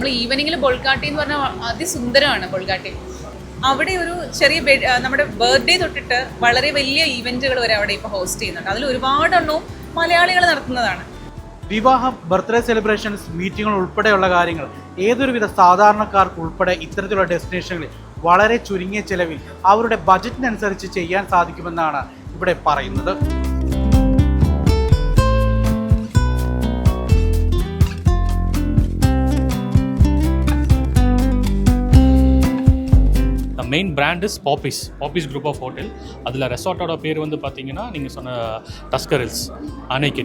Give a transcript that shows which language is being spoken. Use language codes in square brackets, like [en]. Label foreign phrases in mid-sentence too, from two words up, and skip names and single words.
[ml] നമ്മൾ ഈവനിങ്ങിൽ ബൊൾഗാട്ടി എന്ന് പറഞ്ഞാൽ അതിസുന്ദരമാണ് ബൊൾഗാട്ടി. അവിടെ ഒരു ചെറിയ നമ്മുടെ ബർത്ത്ഡേ തൊട്ടിട്ട് വളരെ വലിയ ഈവെന്റുകൾ വരെ അവിടെ ഇപ്പോൾ ഹോസ്റ്റ് ചെയ്യുന്നുണ്ട്. അതിൽ ഒരുപാടെണ്ണവും മലയാളികൾ നടത്തുന്നതാണ്. വിവാഹം, [en] birthday celebrations, [ml] മീറ്റിങ്ങുകൾ ഉൾപ്പെടെയുള്ള കാര്യങ്ങൾ ഏതൊരുവിധ സാധാരണക്കാർക്ക് ഉൾപ്പെടെ ഇത്തരത്തിലുള്ള ഡെസ്റ്റിനേഷനുകളിൽ വളരെ ചുരുങ്ങിയ ചെലവിൽ അവരുടെ ബജറ്റിനനുസരിച്ച് ചെയ്യാൻ സാധിക്കുമെന്നാണ് ഇവിടെ പറയുന്നത്. [en] main brand is Poppys group of hotel. [ta] அதில் ரெசார்ட்டோட பேர் வந்து பார்த்தீங்கன்னா நீங்கள் சொன்ன டஸ்கர் ஹில்ஸ், அணைக்கட்டி.